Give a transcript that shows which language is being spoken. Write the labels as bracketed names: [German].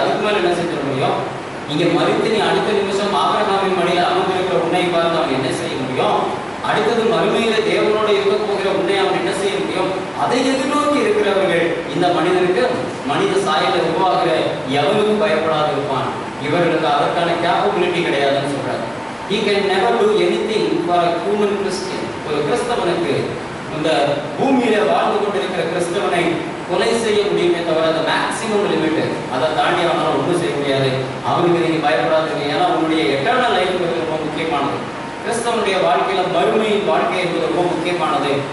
[Tamil] அதுக்கு மேல என்ன செஞ்சிட முடியும்? இங்க மறித்து நீ அடுத்த நிமிஷம் ஆபிரகாமின் மடியில் அமர்ந்திருக்கிற உன்னை பார்த்து அவன் என்ன செய்ய முடியும்? அடுத்தது மறுமையில தேவனோட இருக்க போகிற உன்னை அவன் என்ன செய்ய முடியும்? அதை எதிர்நோக்கி இருக்கிறவர்கள் இந்த மனிதனுக்கு மனித சாயல உருவாகிற எவனுக்கும் பயப்படாது இருப்பான். இவர்களுக்கு அதற்கான கேப்பபிலிட்டி கிடையாதுன்னு சொல்றாரு. [English] He can never do anything for a human Christian. [Tamil] ஒரு கிறிஸ்தவனுக்கு, இந்த பூமியில வாழ்ந்து கொண்டிருக்கிற கிறிஸ்தவனை கொலை செய்ய முடியுமே தவிர அந்த மேக்சிமம் லிமிட், அதை தாண்டி அவனால் ஒன்றும் செய்ய முடியாது. அவனுக்கு நீங்க பயப்படாதீங்க. ஏன்னா உன்னுடைய எட்டர்னல் லைஃப் ரொம்ப முக்கியமானது. கிறிஸ்தவனுடைய வாழ்க்கையில மறுமையின் வாழ்க்கை என்பது ரொம்ப முக்கியமானது.